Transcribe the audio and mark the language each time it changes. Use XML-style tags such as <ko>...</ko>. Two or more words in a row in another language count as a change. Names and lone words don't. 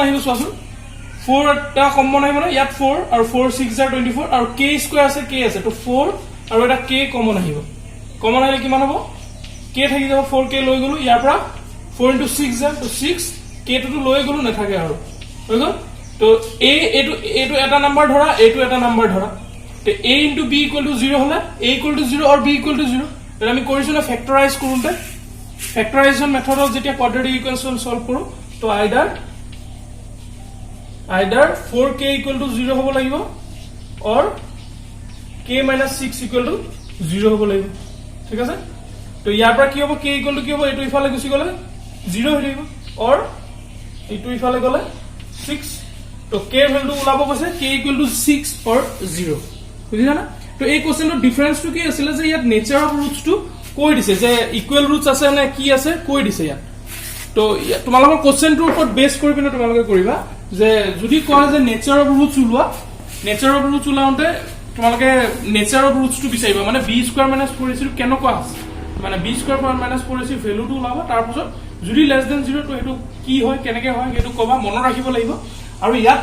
<as>আহিব চোৱাচোন 4 এটা কমন আহিব না ইয়াত 4 আৰু 4 6 are 24 আৰু k স্কয়াৰ আছে k আছে তো 4 আৰু এটা k কমন আহিব কমন আহিলে কিমান হ'ব k থাকি যাব 4k লৈ গলো ইয়াৰ পৰা 4 into 6 যায় তো 6 k টো লৈ গলো নাথাকে আৰু হৈ গল তো এটো এটা নাম্বাৰ ধৰা এটো এটা নাম্বাৰ ধৰা তো</as> <en>a into b equal to 0</en> <as>হলে</as> <en>a equal to 0 or b equal to 0</en> <as>এটা আমি কৰিছো না ফ্যাক্টৰাইজ কৰোতে</as> <en>factorization method</en> <as>যেতিয়া</as> <en>quadratic equation</en> <as>সলভ কৰো তো</as> <en>either 4k equal to 0</en> <as>হ'ব লাগিব</as> <en>or k minus 6 equal to 0</en> <as>হ'ব লাগিব ঠিক আছে তো ইয়াৰ পৰা কি হ'ব</as> <en>k equal to</en> <as>কি হ'ব এটো ইফালে গুছি গলে 0 হৈ থাকিব or এটো ইফালে গলে 6 তো k ভ্যালু ওলাব কৈছে</as> <en>k equal to 6 or 0</en> <as>বুজিলা না তো এই কোশ্চেনৰ ডিফাৰেন্স টু কি আছিল যে ইয়াত</as> <en>nature of roots</en> <as>টু কৈ দিছে যে</as> <en>equal roots</en> <as>আছে নে কি আছে কৈ দিছে ইয়াত তো তোমালোকৰ কোশ্চেনটোৰ ওপৰত বেস কৰি পিনে তোমালোকে কৰিবা যে যদি কোৱা যে</as> <en>nature of roots</en> <as>উলোৱা</as> <en>nature of roots</en> <as>উলাওতে তোমালোকে</as> <en>nature of roots</en> <as>টু বিচাৰিবা মানে</as> <en>b square minus 4ac</en> <as>কেনেকুৱা আছে মানে</as> <en>b square minus 4ac</en> <as>ভ্যালুটো ওলাবা তাৰ পাছত যদি</as> <en>less than 0</en> <as>তো এটো কি হয় কেনেকে হয় এটো কবা মনত ৰাখিব লাগিব আৰু ইয়াত</as>